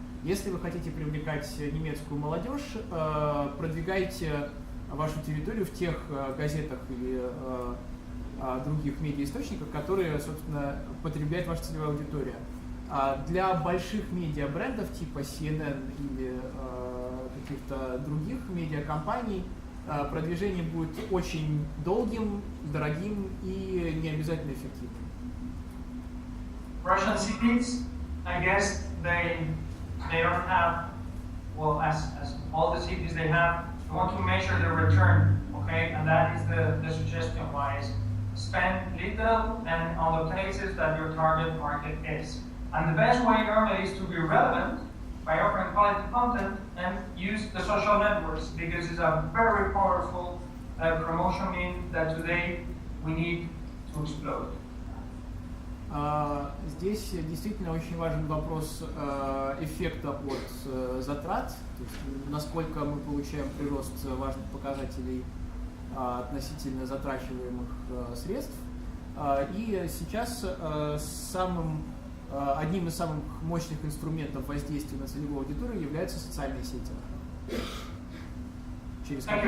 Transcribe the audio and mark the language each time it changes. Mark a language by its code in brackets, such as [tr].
[ru] Если вы хотите привлекать немецкую молодежь, продвигайте вашу территорию в тех газетах или других медиаисточниках, которые, собственно, потребляет ваша целевая аудитория. Для больших медиабрендов типа CNN или каких-то других медиакомпаний продвижение будет очень долгим, дорогим и не обязательно эффективным. [en] Russian cities, I guess they don't have, well, as all the cities they want to measure the return, okay, and that is the suggestion wise. Spend little and on the places that your target market is. And the best way normally is to be relevant by offering quality content and use the social networks because it's a very powerful promotion mean that today we need to explode. [ru] Здесь действительно очень важен вопрос эффекта от затрат, то есть насколько мы получаем прирост важных показателей относительно затрачиваемых средств. И сейчас одним из самых мощных инструментов воздействия на целевую аудиторию являются социальные сети.